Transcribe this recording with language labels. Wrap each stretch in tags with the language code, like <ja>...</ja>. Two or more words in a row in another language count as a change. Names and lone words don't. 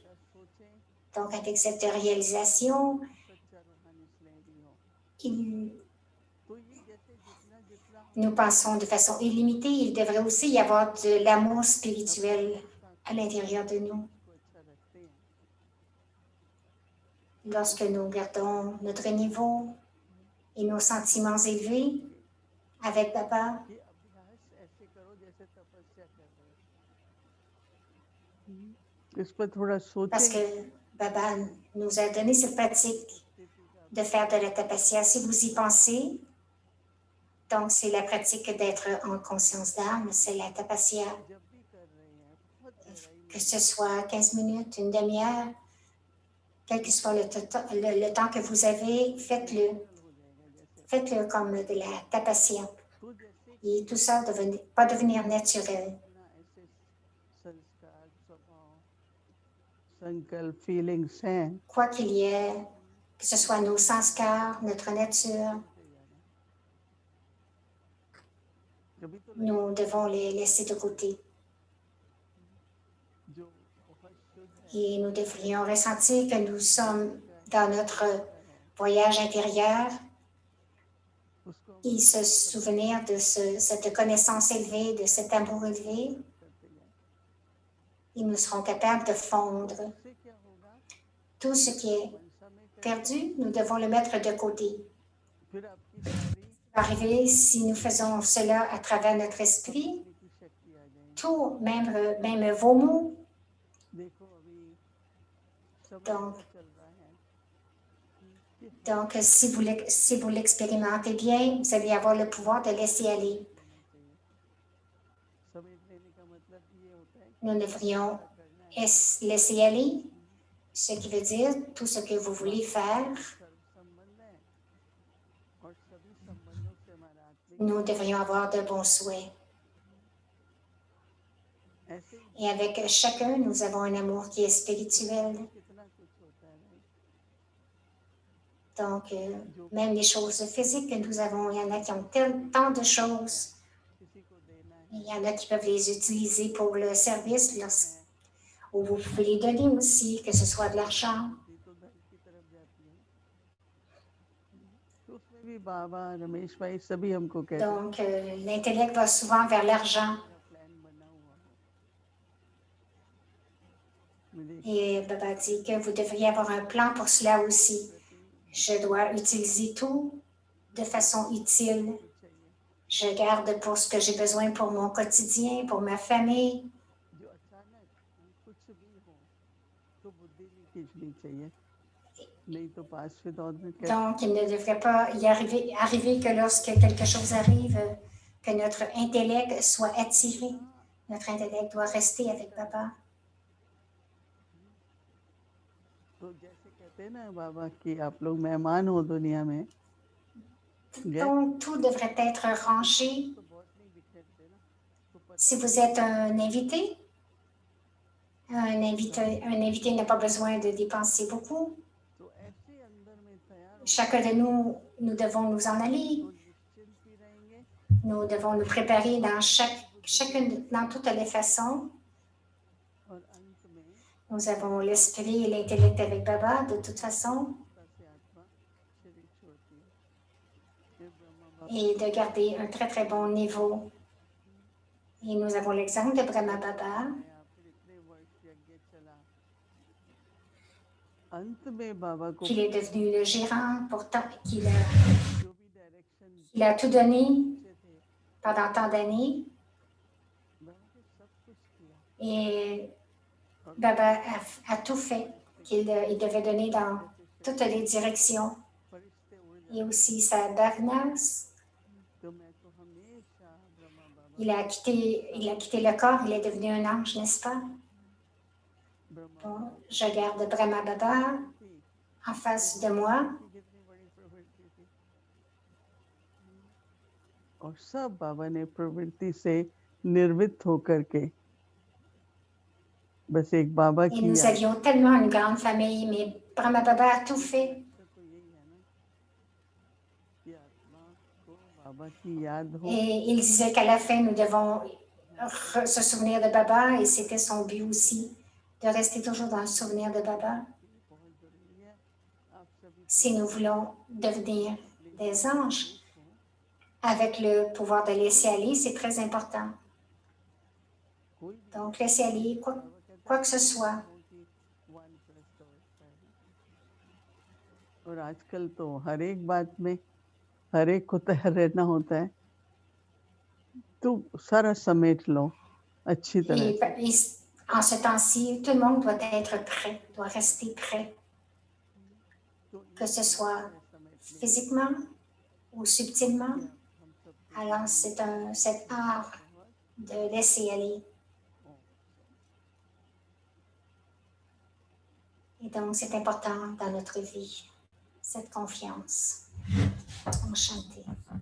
<fr>Donc, avec cette réalisation, nous pensons de façon illimitée, il devrait aussi y avoir de l'amour spirituel à l'intérieur de nous. lorsque nous gardons notre niveau et nos sentiments élevés avec Baba,</fr> <hi>ये अभ्यास ऐसे करो जैसे तपस्या कर रहे हो। इस पर थोड़ा</hi> <fr>parce</fr> <hi>सोचें।</hi> <fr>que Baba nous a donné cette pratique de faire de la tapasya. Si vous y pensez, donc c'est la pratique d'être en conscience d'âme, c'est la tapasya,</fr> <hi>जब भी कर रहे हैं बहुत गहराई में</hi> <fr>que ce soit 15 minutes, une demi-heure, quel que soit le temps que vous avez, faites-le.</fr> <hi>हो जाएगा जैसे</hi> <fr>Faites-le comme de la tapasya.</fr> <hi>तो जैसे</hi> <fr>Et tout ça ne pas devenir naturel.</fr> <hi>अपना ऐसे संस्कार स्वभाव संकल्प फीलिंग्स हैं</hi> <fr>Quoi qu'il y ait, que ce soit nos sanskars, notre nature,</fr> <hi>कभी तो</hi> <fr>nous devons les laisser de côté.</fr> <hi>जो बहुत शुद्ध है</hi> <fr>Et nous devrions ressentir que nous sommes dans notre voyage intérieur</fr> <hi>उसको हम</hi> <fr>et se souvenir de cette connaissance élevée, de cet amour élevé,</fr> <hi>करते जाएं।</hi> <fr>et nous serons capables de fondre.</fr> <hi>उससे क्या होगा</hi> <fr>Tout ce qui est</fr> <hi>मनसा में करें</hi> <fr>perdu, nous devons le mettre de côté.</fr> <hi>फिर आपकी सारी</hi> <fr>Arriver, si nous faisons cela à travers notre esprit,</fr> <hi>समझने की शक्ति आ जाएगी।</hi> <fr>tout, même vos mots,</fr> <hi>देखो अभी समय</hi> <fr>Donc-</fr> <hi>ऐसा चल रहा है कि</hi> <fr>donc si vous l'expérimentez bien, vous allez avoir le pouvoir de laisser aller.</fr> <hi>लेना चाहिए। समेट लेने का मतलब ये होता है</hi> <fr>Nous devrions</fr> <hi>क्या करना है</hi> <fr>laisser aller, ce qui veut dire tout ce que vous voulez faire.</fr> <hi>सर्व संबंध है और सभी संबंधों से हमारा आत्मिक</hi> <fr>Nous devrions avoir de bons souhaits.</fr> <hi>ऐसे ही</hi> <fr>Et avec chacun, nous avons un amour qui est spirituel.</fr> <hi>कितना कुछ होता है नहीं</hi> <fr>Donc, même les choses physiques que nous avons, il y en a qui ont tant de choses.</fr> <hi>किसी को देना है</hi> <fr>Il y en a qui peuvent les utiliser pour le service, ou vous pouvez les donner aussi, que ce soit de l'argent.</fr> <hi>बुद्धि तो धन की तरफ जाती है तो उसमें भी बाबा रमेश भाई सभी हमको कहते हैं</hi> <fr>Donc, l'intellect va souvent vers l'argent.</fr> <hi>मेरा प्लान बना हुआ हो मुझे</hi> <fr>Et Baba dit que vous devriez avoir un plan pour cela aussi. Je dois utiliser tout de façon utile.</fr> <hi>कुछ चाहिए</hi> <fr>Je garde pour ce que j'ai besoin pour mon quotidien, pour ma famille.</fr> <hi>जो अचानक कुछ भी हो तो बुद्धि नहीं खींचनी चाहिए नहीं तो पास में दौड़ में कैसे</hi> <fr>Donc, il ne devrait pas y arriver que lorsque quelque chose arrive, que notre intellect soit attiré. Notre intellect doit rester avec Baba.</fr> <hi>तो जैसे कहते हैं ना बाबा कि आप लोग मेहमान हो दुनिया में गए</hi> <fr>Donc, tout devrait être rangé.</fr> <hi>तो बहुत नहीं बिखरते ना तो पता</hi> <fr>Si vous êtes un invité n'a pas besoin de dépenser beaucoup.</fr> <hi>तो ऐसे अंदर में तैयार हो</hi> <fr>Chacun de nous devons nous en aller.</fr> <hi>तो निश्चिंत भी रहेंगे</hi> <fr>Nous devons nous préparer dans toutes les façons.</fr> <hi>और अंत में</hi> <fr>Nous avons l'esprit et l'intellect avec Baba, de toute façon,</fr> <hi>स्वतः से आत्मा शरीर छोड़ती है फिर ब्रह्मा बाबा</hi> <fr>et de garder un très très bon niveau. Et nous avons l'exemple de Brahma Baba,</fr> <hi>आया फिर इतने वर्ष यज्ञ चला अंत में बाबा को</hi> <fr>qu'il est devenu le gérant, pourtant qu'il</fr> <hi>जो भी डायरेक्शन</hi> <fr>a tout donné</fr> <hi>अच्छे थे</hi> <fr>pendant tant d'années.</fr> <hi>बाबा ने सब कुछ किया</hi> <fr>Et</fr> <hi>और</hi> <fr>Baba a tout fait qu'il devait donner dans toutes les directions.</fr> <hi>फरिश्ते उड़</hi> <fr>Et</fr> <hi>जाते</hi> <fr>aussi sa Bhavnas.</fr> <hi>तो मैं तो हमेशा ब्रह्मा बाबा</hi> <fr>Il a quitté le corps, il est devenu un ange, n'est-ce pas?</fr> <hi>ब्रह्मा</hi> <fr>Bon, je garde Brahma Baba</fr> <hi>थी</hi> <fr>en face de moi.</fr> <hi>की कितनी बड़ी प्रवृत्ति थी और सब बाबा ने प्रवृत्ति से निर्वित होकर के बस एक बाबा</hi> <fr>Et</fr> <hi>की</hi> <fr>nous</fr> <hi>याद</hi> <fr>avions tellement une grande famille, mais Brahma Baba a tout fait.</fr> <hi>तो यही है ना कि आत्मा को बाबा की याद हो</hi> <fr>Et il disait qu'à la fin, nous devons se souvenir de Baba, et c'était son but aussi, de rester toujours dans le souvenir de Baba.</fr> <hi>बहुत जरूरी है आप सभी</hi> <fr>Si nous voulons devenir des anges, avec le pouvoir de laisser aller, c'est très important.</fr> <hi>कोई भी</hi> <fr>Donc, laisser aller quoi que ce soit.</fr> <en>one plus</en> <hi>होता है और आजकल तो हर एक बात में हर एक को तैयार रहना होता है, तो सारा समेट लो अच्छी तरह</hi> <fr>Et,</fr> <hi>से।</hi> <fr>en ce temps-ci, tout le monde doit être prêt, doit rester prêt,</fr> <hi>तो</hi> <fr>que</fr> <hi>ये</hi> <fr>ce</fr> <hi>अच्छी</hi> <fr>soit</fr> <hi>तरह समेट लें</hi> <fr>physiquement ou subtilement.</fr> <hi>कि हम सबके</hi> <fr>Alors,</fr> <hi>जीवन में</hi> <fr>cet art</fr> <hi>बहुत</hi> <fr>de laisser aller. Et donc, c'est important dans notre vie, cette confiance. Enchantée.</fr>